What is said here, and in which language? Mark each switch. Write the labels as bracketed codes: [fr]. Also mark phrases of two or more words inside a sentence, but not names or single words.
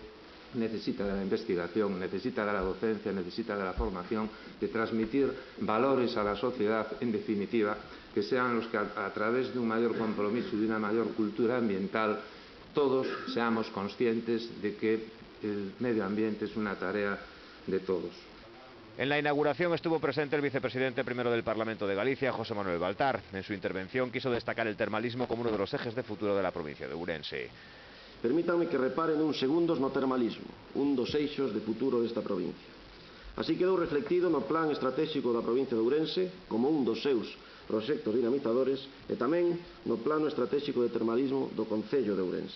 [es] Necesita de la investigación, necesita de la docencia, necesita de la formación, de transmitir valores a la sociedad, en definitiva, que sean los que a través de un mayor compromiso y de una mayor cultura ambiental todos seamos conscientes de que el medio ambiente es una tarea de todos. En la inauguración estuvo presente el vicepresidente primero del Parlamento de Galicia, José Manuel Baltar. En su intervención quiso destacar el termalismo como uno de los ejes de futuro de la provincia de Ourense. [gl] Permítanme que reparen uns segundos no termalismo, un dos eixos de futuro desta provincia. Así quedou reflectido no plan estratégico da provincia de Ourense como un dos seus proxectos dinamizadores e tamén no plano estratégico de termalismo do Concello de Ourense.